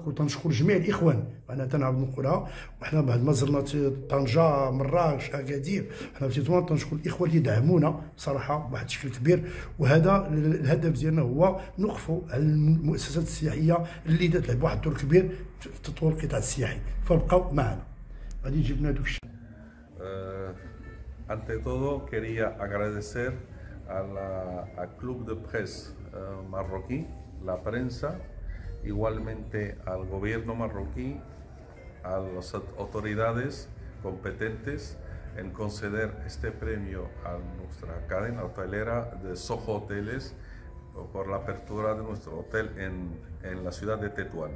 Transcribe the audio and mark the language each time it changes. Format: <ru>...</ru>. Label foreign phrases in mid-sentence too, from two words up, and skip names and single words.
<ar>وتنشكر جميع الاخوان، انا تنعاود نقولها، وحنا بعد ما زرنا طنجه مراكش اكادير، حنا في تطوان تنشكر الاخوان اللي دعمونا صراحه بواحد الشكل كبير. وهذا الهدف ديالنا هو نوقفوا على المؤسسات السياحيه اللي تلعب واحد الدور كبير في تطوير القطاع السياحي، فبقاو معنا. غادي جبنا دوك الشيء.</ar> <es>Ante todo quería agradecer al Club de Presse marroquí, la prensa, igualmente al gobierno marroquí, a las autoridades competentes en conceder este premio a nuestra cadena hotelera de Soho Hoteles por la apertura de nuestro hotel en la ciudad de Tetuán.</es>